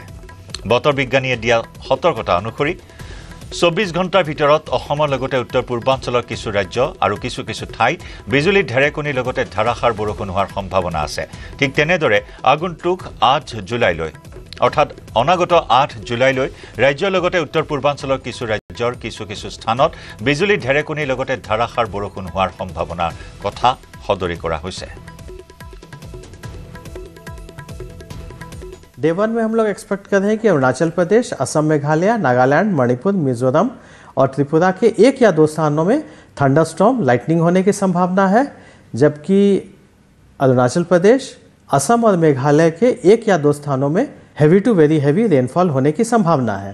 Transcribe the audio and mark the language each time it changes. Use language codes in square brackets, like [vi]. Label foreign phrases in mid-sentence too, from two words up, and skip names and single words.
[as] বতৰ বিজ্ঞানীয়ে দিয়া সতৰ্কতা অনুসৰি 24 ঘণ্টাৰ ভিতৰত অসমৰ লগতে উত্তৰ পূৰ্বাঞ্চলৰ কিছু ৰাজ্য আৰু কিছু ঠাইত বিজুলী ঢেৰেকনিৰ লগতে ধাৰাসাৰ বৰষুণ হোৱাৰ সম্ভাৱনা আছে। ঠিক তেনেদৰে আগন্তুক 8 জুলাইলৈ অৰ্থাৎ অনাগত 8 জুলাইলৈ ৰাজ্যৰ লগতে উত্তৰ পূৰ্বাঞ্চলৰ কিছু ৰাজ্যৰ কিছু স্থানত বিজুলী ঢেৰেকনিৰ লগতে ধাৰাসাৰ বৰষুণ হোৱাৰ সম্ভাৱনাৰ কথা সদৰি কৰা হৈছে। [hi] डे 1 में हम लोग एक्सपेक्ट कर रहे हैं कि अरुणाचल प्रदेश, असम, मेघालय, नागालैंड, मणिपुर, मिजोरम और त्रिपुरा के 1 या 2 स्थानों में [en] thunderstorm, lightning [hi] होने की संभावना है, जबकि अरुणाचल प्रदेश, असम और मेघालय के 1 या 2 स्थानों में [en] heavy to very heavy rainfall [hi] होने की संभावना है।